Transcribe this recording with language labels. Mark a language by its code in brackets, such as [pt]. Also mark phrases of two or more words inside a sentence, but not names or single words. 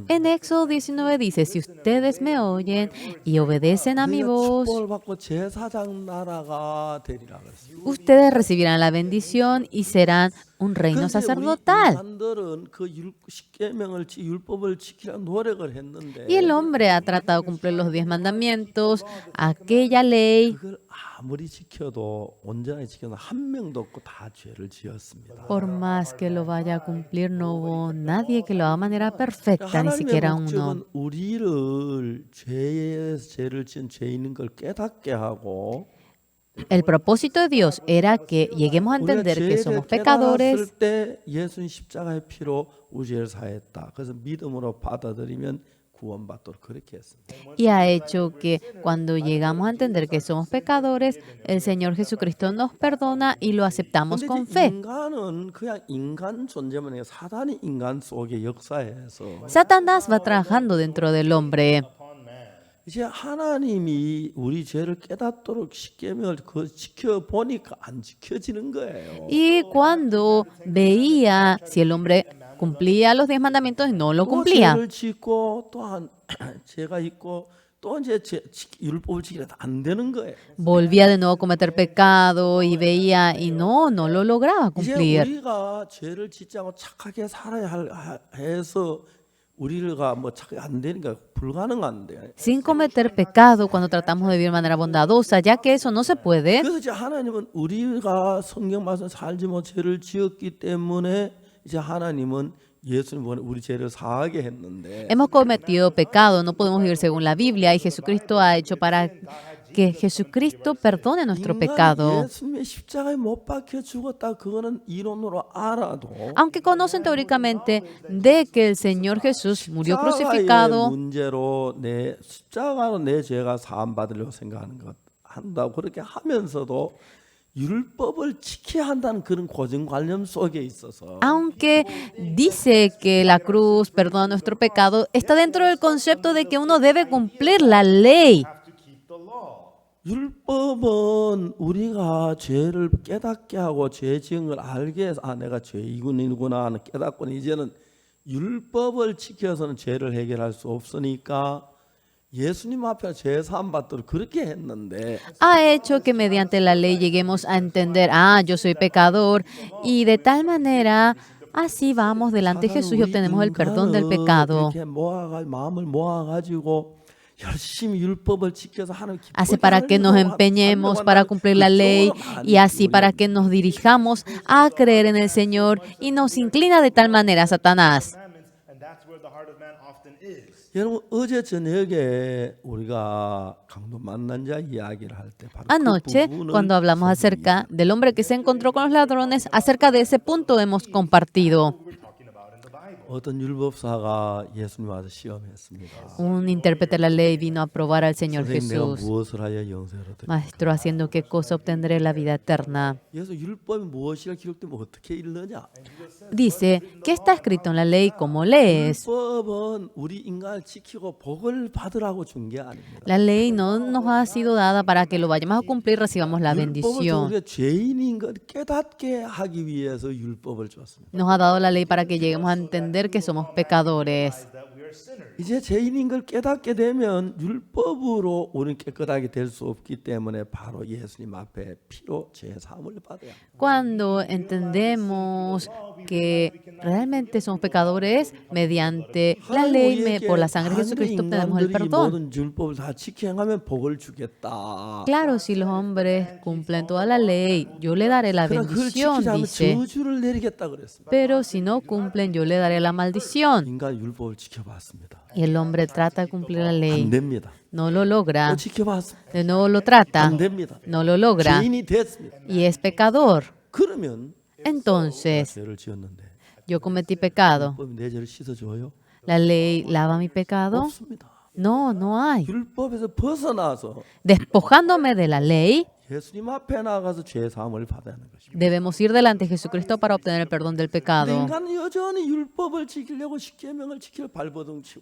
[es] En Éxodo 19 dice, si ustedes me oyen y obedecen a mi [ko] 너희가 [es] voz, [ko] 축복을 받고 제사장 나라가 되리라 그랬어요. [es] ustedes recibirán la bendición y serán un reino [ko] 그런데 우리 [es] sacerdotal. [ko] 인간들은 그 십계명을 율법을 지키려 노력을 했는데 [es] Y el hombre ha tratado de cumplir los 10 mandamientos, aquella ley. [ko] 그걸 아무리 지켜도 온전하게 지켜도 한 명도 없고 다 죄를 지었습니다. [es] Por más que lo vaya a cumplir, no hubo nadie que lo haga de manera perfecta, ni [ko] 하나님의 [es] siquiera uno. [ko] 목적은 우리를 죄를 지은 죄인인 걸 깨닫게 하고 [es] El propósito de Dios era que lleguemos a [ko] 우리가 [es] entender que [ko] 죄를 [es] somos [ko] 깨달았을 [es] pecadores [ko] 때 예수님 십자가의 피로 우리 죄를 사했다. 그래서 믿음으로 받아들이면 구원받도록 그렇게 했습니다. [es] Y ha hecho que cuando llegamos a entender que somos pecadores, el Señor Jesucristo nos perdona y lo aceptamos [ko] 근데 [es] con [ko] 이제 [es] fe. [ko] 인간은 그냥 인간 존재만 해요. 사단이 인간 속에 역사해서 [es] Satanás va trabajando dentro del hombre. [ko] 이제 하나님이 우리 죄를 깨닫도록 십계명을 지켜보니까 안 지켜지는 거예요. [es] Y cuando veía si el hombre cumplía los 10 mandamientos, no lo [ko] 또 [es] cumplía. [ko] 죄를 짓고 또한 죄가 있고 또 이제 율법을 지키려도 안 되는 거예요. [es] Volvía de nuevo a cometer pecado y veía y no lo lograba [ko] 이제 [es] cumplir. [ko] 우리가 죄를 짓지 않고 착하게 살아야 해서 우리가 뭐 착하게 안 되니까 불가능한데. [es] Sin cometer pecado cuando tratamos de vivir de manera bondadosa, ya que eso no se puede. [ko] 그래서 이제 하나님은 우리가 성경 말씀 살지 못 죄를 지었기 때문에 이제 하나님은 예수님 보내 우리 죄를 사하게 했는데 [es] Hemos cometido pecado, no podemos vivir según la Biblia y Jesucristo ha hecho para que Jesucristo perdone nuestro [ko] 인간이 [es] pecado. [ko] 예수님의 십자가에 못 박혀 죽었다 그거는 이론으로 알아도 [es] Aunque conocen teóricamente de que el Señor Jesús murió [ko] 십자가의 [es] crucificado, [ko] 문제로 내 십자가로 내 죄가 사함 받으려고 생각하는 것 한다고 그렇게 하면서도 율법을 지켜야 한다는 그런 고정관념 속에 있어서 [es] aunque dice que la cruz perdona nuestro pecado, está dentro del concepto de que uno debe cumplir la ley. [ko] 율법은 우리가 죄를 깨닫게 하고 죄 지은 걸 알게 해서 아 내가 죄이구나 하는 깨닫고는 이제는 율법을 지켜서는 죄를 해결할 수 없으니까 예수님 앞에 죄 사함 받도록 그렇게 했는데 [es] Ha hecho que mediante la ley lleguemos a entender, yo soy pecador, y de tal manera, así vamos delante de Jesús y obtenemos el perdón del pecado. [ko] 이렇게 마음을 모아가지고 열심히 율법을 지켜서 하나님 [es] Hace para que nos empeñemos para cumplir la ley y así para que nos dirijamos a creer en el Señor y nos inclina de tal manera a Satanás. [en] And that's where the heart of man often is. [ko] 여러분 어제 저녁에 우리가 강도 만난 자 이야기를 할 때 바로 [es] Anoche, [ko] 그 부분을 [es] cuando hablamos acerca del hombre que se encontró con los ladrones, acerca de ese punto hemos compartido. [ko] 어떤 율법사가 예수님 와서 시험했습니다. [es] Un intérprete de la ley vino a probar al Señor [ko] 선생님 내가 [es] Jesús. [ko] 무엇을 하여 영생을 얻으리까? [es] Maestro, ¿haciendo qué cosa obtendré la vida eterna? [ko] 그래서 율법이 무엇이라 기록되면 어떻게 읽느냐? [es] Dice, ¿qué está escrito en la ley? ¿Cómo lees? [ko] 율법은 우리 인간을 지키고 복을 받으라고 준 게 아닙니다. [es] La ley no nos ha sido dada para que lo vayamos a cumplir y recibamos la [ko] 율법은 [es] bendición. [ko] 우리가 죄인인 걸 깨닫게 하기 위해서 율법을 줬습니다. [es] Nos ha dado la ley para que lleguemos a entender que somos pecadores. [en] That we are sinners. [ko] 이제 죄인인 걸 깨닫게 되면 율법으로 우리는 깨끗하게 될 수 없기 때문에 바로 예수님 앞에 피로 죄 사함을 받아야 합니다. [es] Cuando entendemos que realmente somos pecadores, mediante la ley, por la sangre de Jesucristo obtenemos el [ko] 인간들이 [es] perdón. [ko] 모든 율법을 다 지켜 행하면 복을 주겠다. [es] Claro, si los hombres cumplen toda la ley, yo le daré la [ko] 그러나 그걸 [es] bendición, [ko] 지키지 않으면 [es] dice. [ko] 저주를 내리겠다 그랬습니다. [es] Pero si no cumplen, yo le daré la maldición. [ko] 인간 율법을 지켜봤습니다. [es] Y el hombre trata de cumplir la [ko] 안 [es] ley. [ko] 됩니다. [es] No lo logra. [ko] 또 지켜봤습니다. [es] De nuevo lo trata. [ko] 안 됩니다. [es] No lo logra. [ko] 죄인이 됐습니다. [es] Y es pecador. [ko] 그러면 [es] Entonces, [ko] 죄를 지었는데 [es] yo cometí pecado. [ko] 율법이 내 죄를 씻어줘요? [es] ¿La ley lava mi pecado? [ko] 없습니다. [es] No, no hay. [ko] 율법에서 벗어나서 [es] Despojándome de la ley, [ko] 예수님 앞에 나가서 죄 사함을 받아야 하는 것입니다. [es] debemos ir delante de Jesucristo para obtener el perdón del [ko] 근데 [es] pecado. [ko] 인간은 여전히 율법을 지키려고 십계명을 지킬 발버둥 치고